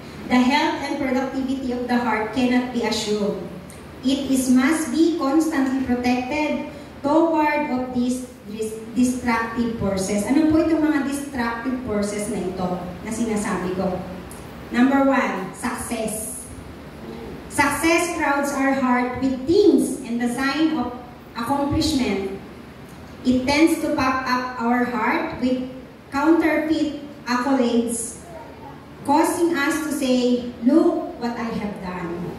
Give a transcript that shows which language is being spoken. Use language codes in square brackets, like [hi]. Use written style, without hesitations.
[en] The health and productivity of the heart cannot be assumed. It must be constantly protected toward of these destructive forces. [tl] Ano po itong mga destructive forces na ito na sinasabi ko? [en] Number 1, success. Success crowds our heart with things and the sign of accomplishment. It tends to pop up our heart with counterfeit accolades, causing us to say, look what I have done.